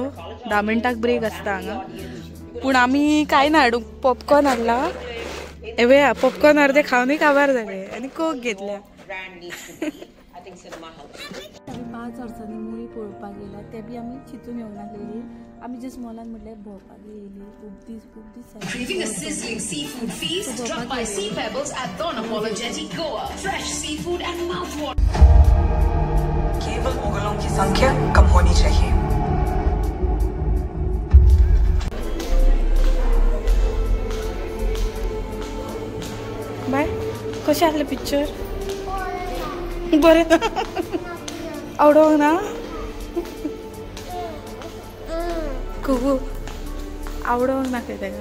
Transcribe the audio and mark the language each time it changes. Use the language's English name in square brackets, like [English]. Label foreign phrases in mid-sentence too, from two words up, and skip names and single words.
[Konkani] 10 मिनटाक ब्रेक आसता हांगा. पूण आमी कांय ना हाडूंक पॉपकॉर्न हाडला. एवे पॉपकॉर्न अर्दे खावनूय काबार जाले आनी कोक घेतल्या. 5 वर्सांनी मुवी पळोवपाक गेल्या ते बी आमी चिंतून येवंक नासलेली. आमी जस्ट मॉलान म्हटल्यार भोंवपाक येयली. खूब दीस [English] Craving a sizzling seafood feast? Drop by Sea Pebbles at Unapologetic Goa. Fresh seafood and mouthwater. [Hindi] केवल मुगलों की संख्या कम होनी चाहिए. [Konkani] बाय कशें आसलें पिक्चर? बरें आवडोंक ना? खूब आवडोंक ना खंय तेका.